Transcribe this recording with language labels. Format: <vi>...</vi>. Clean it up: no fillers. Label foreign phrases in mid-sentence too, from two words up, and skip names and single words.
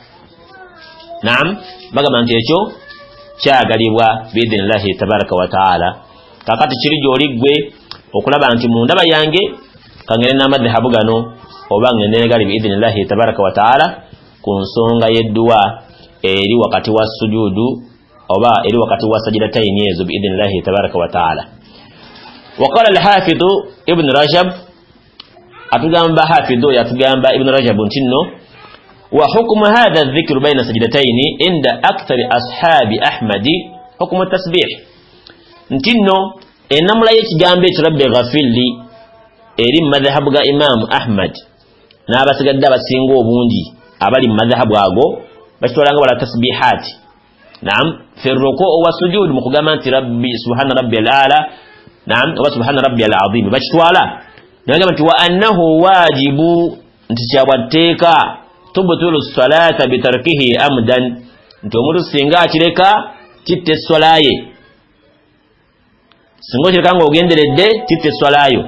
<lg>Naam, bagamba nti ekyo kyagalibwa</lg> <ar>بإذن الله تبارك وتعالى.</ar> <lg>Kakati kiri gy'oli ggwe okulaba nti mu ndaba yange kangere n'amadhahabu gano oba ngende ne gali</lg> <ar>بإذن الله تبارك وتعالى</ar> <lg>ku nsonga y'edduwa eri wakati wa sujudu oba eri wakati wa sajdataini ezo</lg> <ar>بإذن الله تبارك وتعالى. وقال الحافظ ابن رجب,</ar> <lg>atugamba hafidhu yatugamba ibn Rajab ntinno</lg> <ar>وحكم هذا الذكر بين السجدتين عند أكثر أصحاب أحمد حكم التسبيح,</ar> <lg>ntinno enamula y'ekigambo ekyo</lg> <ar>رب اغفر لي</ar> <lg>eri mu madhahabu ga Imam Ahmad n'abasigadde abasinga obungi abali mu madhahabu ago bakitwalanga</lg> <ar>ولا تسبيحات. نعم، في الركوع والسجود</ar> <lg>mukugamba nti</lg> <ar>ربي سبحان ربي الأعلى، نعم، وسبحان ربي العظيم bakitwala.</ar> <lg>Nagamba nti</lg> <ar>وأنه واجب,</ar> <lg>nti kyabwatteeka</lg> <ar>تبطل الصلاة بتركه عمدا,</ar> <lg>nti omuntu singa akireka kitta esswalaye, singa okireka nga ogenderedde kitta esswalayo.</lg>